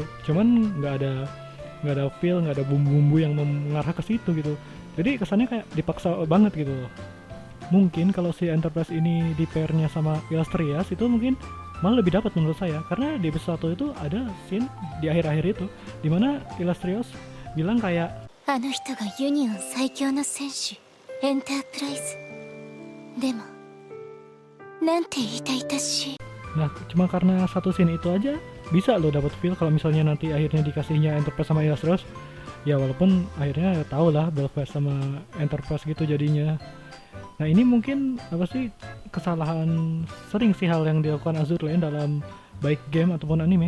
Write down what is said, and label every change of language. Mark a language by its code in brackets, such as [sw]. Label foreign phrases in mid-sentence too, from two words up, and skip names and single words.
[id] Cuman nggak ada feel, nggak ada bumbu-bumbu yang mengarah ke situ gitu. Jadi kesannya kayak dipaksa banget gitu loh. Mungkin kalau si Enterprise ini di pairnya sama Illustrious itu mungkin malah lebih dapat menurut saya, karena di episode 1 itu ada scene di akhir-akhir itu dimana Illustrious bilang kayak [ja] あの人がユニオン最強の戦士エンタープライズでもなんて痛々しい。 [id] nah cuma karena satu scene itu aja bisa lo dapat feel kalau misalnya nanti akhirnya dikasihnya Enterprise sama Illustrious. Ya walaupun akhirnya tau lah Belfast sama Enterprise gitu jadinya. Nah ini mungkin kesalahan sering sih hal yang dilakukan Azur Lane dalam baik game ataupun anime.